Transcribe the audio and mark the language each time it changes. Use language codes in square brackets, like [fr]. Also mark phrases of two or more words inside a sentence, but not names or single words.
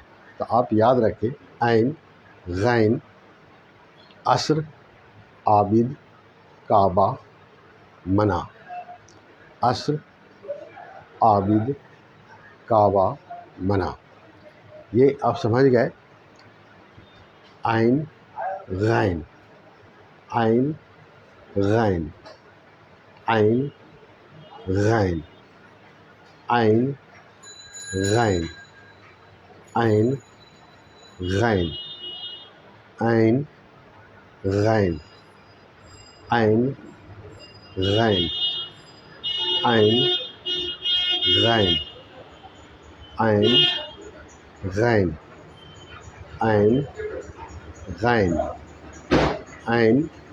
[ur] تو آپ یاد رکھیں عین غین عصر عابد کعبہ منع. عصر عابد کعبہ منع. یہ آپ سمجھ گئے. عین غین، عین غین، عین غین، عین غین، عین غین، عین غین، عین غین، عین غین، عین غین، عین غین، عین